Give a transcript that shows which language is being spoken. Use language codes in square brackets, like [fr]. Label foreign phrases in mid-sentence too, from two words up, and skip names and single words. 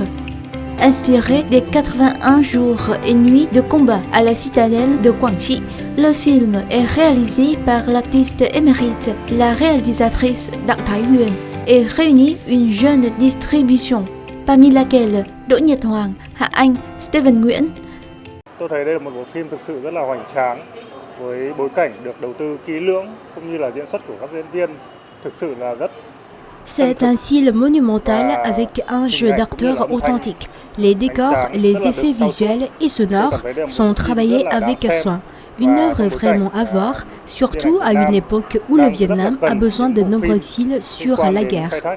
[fr] Inspiré des 81 jours et nuits de combat à la citadelle de Quang Tri, le film est réalisé par l'artiste émérite, la réalisatrice Đặng Thái Huyền, et réunit une jeune distribution, parmi laquelle Đỗ Nhật Hoàng, Hạ Anh, Steven Nguyễn. [vi] Tôi thấy đây là một bộ phim thực sự rất là hoành tráng, với bối cảnh được đầu tư kỹ lưỡng cũng như là diễn xuất của các diễn viên thực sự là rất. [fr] C'est un film monumental avec un jeu d'acteurs authentique. Les décors, les effets visuels et sonores sont travaillés avec soin. Une œuvre vraiment à voir, surtout à une époque où le Vietnam a besoin de nombreux films sur la guerre.